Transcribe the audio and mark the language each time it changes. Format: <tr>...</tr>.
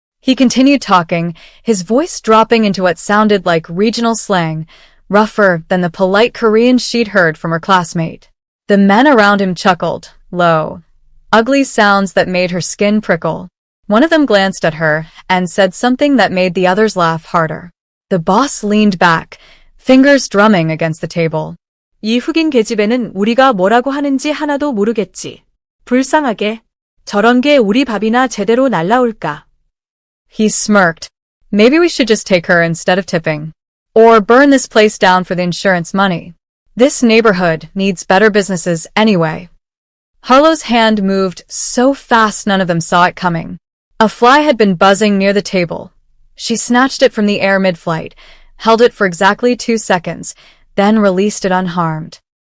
<en>He continued talking, his voice dropping into what sounded like regional slang, rougher than the polite Korean she'd heard from her classmate. The men around him chuckled, low, ugly sounds that made her skin prickle. One of them glanced at her and said something that made the others laugh harder. The boss leaned back, fingers drumming against the table.</en> <ko>"이 흑인 계집애는 우리가 뭐라고 하는지 하나도 모르겠지. 불쌍하게. 저런 게 우리 밥이나 제대로 날라올까."</ko> <en>He smirked. "Maybe we should just take her instead of tipping. Or burn this place down for the insurance money. This neighborhood needs better businesses anyway." Harlow's hand moved so fast none of them saw it coming. A fly had been buzzing near the table. She snatched it from the air mid-flight, held it for exactly 2 seconds, then released it unharmed.</en>